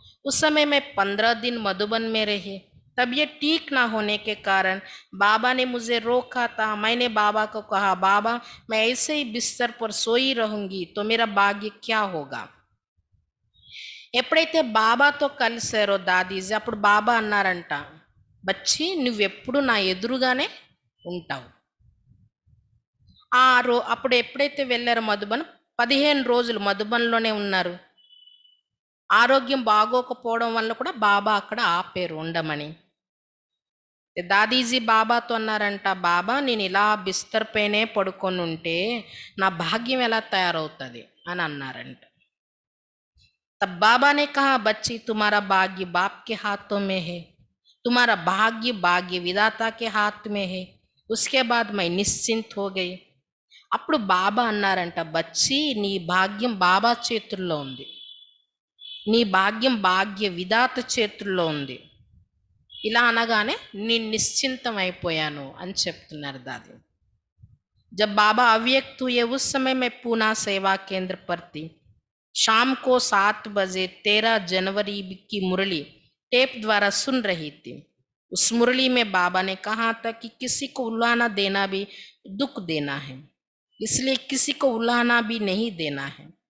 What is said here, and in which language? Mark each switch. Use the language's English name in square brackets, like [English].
[Hindi] उस समय मैं 15 दिन मधुबन में रही. तबीयत ठीक ना होने के कारण बाबा ने मुझे रोका था. मैंने बाबा को कहा, बाबा मैं ऐसे ही बिस्तर पर सोई रहूंगी तो मेरा भाग्य क्या होगा. [Telugu] ఎప్పుడైతే బాబాతో కలిసారో దాదీజీ, అప్పుడు బాబా అన్నారంట, బచ్చి నువ్వెప్పుడు నా ఎదురుగానే ఉంటావు. అప్పుడు ఎప్పుడైతే వెళ్ళారో మధుబన్, 15 రోజులు మధుబన్లోనే ఉన్నారు. ఆరోగ్యం బాగోకపోవడం వల్ల కూడా బాబా అక్కడ ఆపేరు ఉండమని. దాదీజీ బాబాతో అన్నారంట, బాబా నేను ఇలా బిస్తర్ పైనే పడుకొని ఉంటే నా భాగ్యం ఎలా తయారవుతుంది అని అన్నారంట. [Hindi] तब बाबा ने कहा, बच्ची तुम्हारा भाग्य बाप के हाथों में है, तुम्हारा भाग्य विधाता के हाथ में है. उसके बाद मैं निश्चिंत हो गई. [Telugu] అప్పుడు బాబా అన్నారంట, బచ్చి నీ భాగ్యం బాబా చేతుల్లో ఉంది, నీ భాగ్యం భాగ్య విధాత చేతుల్లో ఉంది. ఇలా అనగానే నేను నిశ్చింతం అయిపోయాను అని చెప్తున్నారు దాది. [Hindi] जब बाबा अव्यक्त हुए उस समय मैं पूना सेवा केंद्र पर थी. शाम को 7 बजे 13 जनवरी की मुरली टेप द्वारा सुन रही थी. उस मुरली में बाबा ने कहा था कि किसी को उल्लाना देना भी दुख देना है, इसलिए किसी को उल्लाना भी नहीं देना है.